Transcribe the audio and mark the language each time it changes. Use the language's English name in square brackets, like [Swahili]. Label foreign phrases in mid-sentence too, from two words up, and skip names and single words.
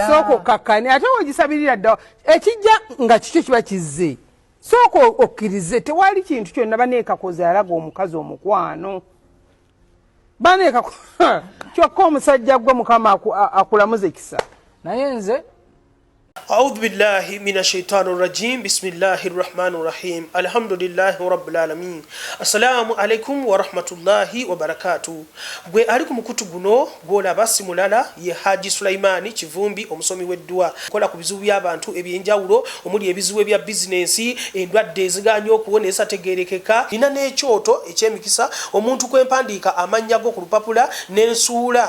[Ganda] sooka okakkane ate wogisabirira dda ekijja nga kikyo kiba kizze sooka okkirize tewali kintu kyonna baneekakoze alaga omukazi omukwano kyokka omusajja gwe mukama akulamuze kisa naye nze [Arabic] أعوذ بالله من الشيطان الرجيم بسم الله الرحمن الرحيم الحمد لله رب العالمين السلام عليكم ورحمة الله وبركاته [Ganda] gwe ali ku mukutu guno gwolaba simulala ye Haji Sulaimani Kivumbi omusomi w'eddwa kola ku bizibu by'abantu ebyenjawulo omuli ebizibu ebya bizinensi endwadde eziganya okuwonesa tegerekeka nina n'ekyoto eky'emikisa omuntu kwempandiika amannya go ku lupapula n'ensuula